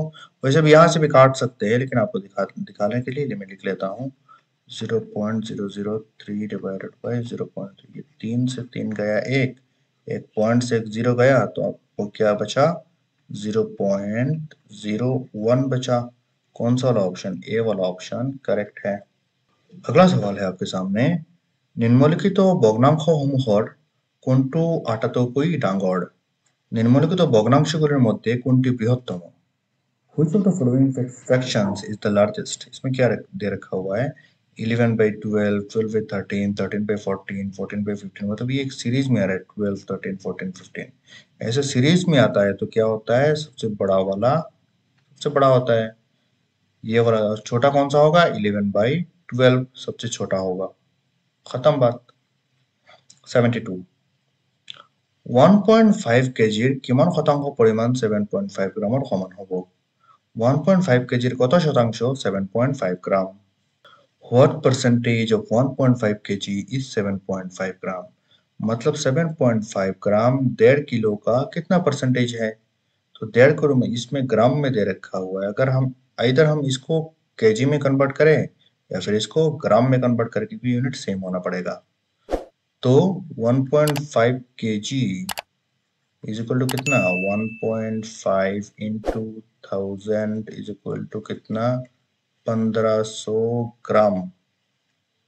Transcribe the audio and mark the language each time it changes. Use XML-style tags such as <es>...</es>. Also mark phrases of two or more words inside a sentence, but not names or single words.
<hi>वैसे भी यहाँ से भी काट सकते हैं, लेकिन आपको दिखाने के लिए मैं लिख लेता हूँ 0.003</hi> <en>divided by</en> <hi>0.3। ये 3 से 3 गया 1, एक पॉइंट से 1 0 गया, तो आपको क्या बचा, 0.01 बचा। कौन सा वाला ऑप्शन, ए वाला</hi> <en>option correct</en> <hi>है। अगला सवाल है आपके सामने,</hi> <as>নিম্নলিখিত ভগ্নাংশসমূহৰ কোনটো আটাতোকৈ ডাঙৰ।</as> <bn>নিম্নলিখিত ভগ্নাংশগুলির মধ্যে কোনটি বৃহত্তম।</bn> <en>Which of the following fractions is the largest?</en> <hi>इसमें क्या दे रखा हुआ है, 11/12, 12/13, 13/14, 14/15, मतलब ये एक सीरीज में आ रहा है 12, 13, 14, 15। ऐसे सीरीज में आता है तो क्या होता है, सबसे बड़ा वाला सबसे बड़ा होता है। ये वाला छोटा कौन सा होगा, 11/12 सबसे छोटा होगा, खत्म बात।</hi> <as>72 1.5 কেজিৰ কিমান শতাংশ পৰিমাণ 7.5 গ্ৰামৰ সমান হ'ব।</as> <bn>1.5 কেজিৰ কত শতাংশ, 7.5 গ্রাম।</bn> <en>What percentage of 1.5 kg is</en> <hi>7.5 ग्राम, मतलब 7.5 ग्राम 1.5 किलो का कितना परसेंटेज है। तो 1.5 किलो में इसमें ग्राम में दे रखा हुआ है, अगर हम इधर हम इसको केजी में कन्वर्ट करें या फिर इसको ग्राम में कन्वर्ट करें, क्योंकि</hi> <en>unit same</en> <hi>होना पड़ेगा। तो 1.5 केजी</hi> <en>is equal to</en> <hi>कितना, 1.5 इंटू 1000</hi> <en>is equal to</en> <hi>कितना, 1500 ग्राम।</hi>